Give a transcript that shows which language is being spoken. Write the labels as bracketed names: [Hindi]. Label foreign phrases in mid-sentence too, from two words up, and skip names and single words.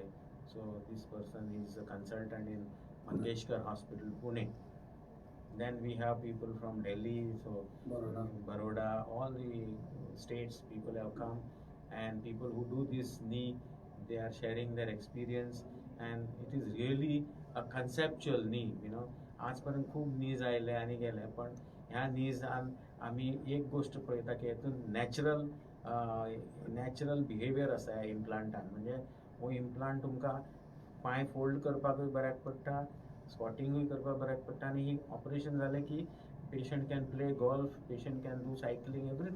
[English] So this person is a consultant in Mangeshkar Hospital Pune. Then we have people from Delhi, so Baroda, all the states people have come, and people who do this knee, they are sharing their experience, and it is really a conceptual knee, you know. [Konkani] आजपर्यंत खूब नीज आयले आनी गेले, पण ह्या नीजान आमी एक गोष्ट पळयता की हेतून [English] natural behaviour [Konkani] आसा ह्या इम्प्लांटान. म्हणजे हो इम्प्लांट तुमकां पांय फोल्ड करपाकूय बऱ्याक पडटा, स्क्वॉटिंगूय करपाक बऱ्याक पडटा, आनी ही ऑपरेशन जालें की [English] patient can play golf, patient can do cycling, everything.